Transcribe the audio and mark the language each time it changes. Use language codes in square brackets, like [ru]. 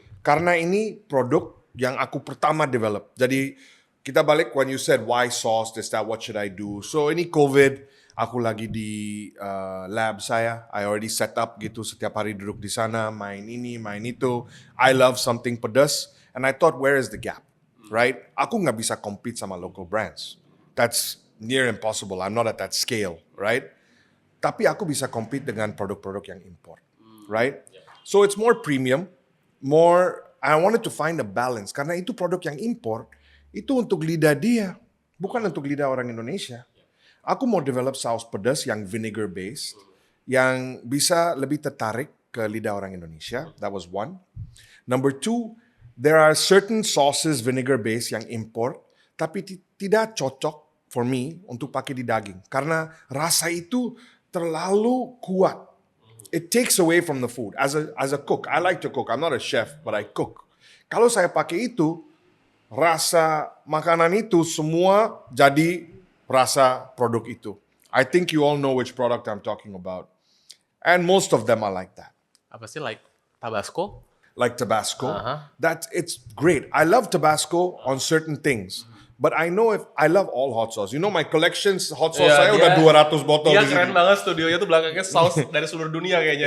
[id] Karena ini produk yang aku pertama develop. Jadi kita balik [en] when you said why sauce, this, that, what should I do? [id] So ini COVID, aku lagi di lab saya. [en] I already set up [id] gitu, setiap hari duduk di sana, main ini, main itu. [en] I love something pedas. And I thought, where is the gap? Right? [id] Aku nggak bisa compete sama local brands. [en] That's near impossible. I'm not at that scale, right? [id] Tapi aku bisa compete dengan produk-produk yang import, right? [en] So it's more premium, I wanted to find a balance. [id] Karena itu produk yang import, itu untuk lidah dia, bukan untuk lidah orang Indonesia. Aku mau develop saus pedas yang vinegar based, yang bisa lebih tertarik ke lidah orang Indonesia. [en] That was one. Number two, there are certain sauces vinegar based [id] yang import, tapi tidak cocok [en] for me [id] untuk pakai di daging. Karena rasa itu terlalu kuat. [en] It takes away from the food. As a cook, I like to cook. I'm not a chef, but I cook. [id] Kalau saya pakai itu, rasa makanan itu semua jadi rasa produk itu. [en] I think you all know which product I'm talking about. And most of them are like that. [id] Apa sih like Tabasco? [en] Like Tabasco. It's great. I love Tabasco on certain things. But I know I love all hot sauce. You know my collections hot sauce [id] saya udah 200 botol Dia di sini. keren banget studionya tuh belakangnya saus dari seluruh dunia kayaknya.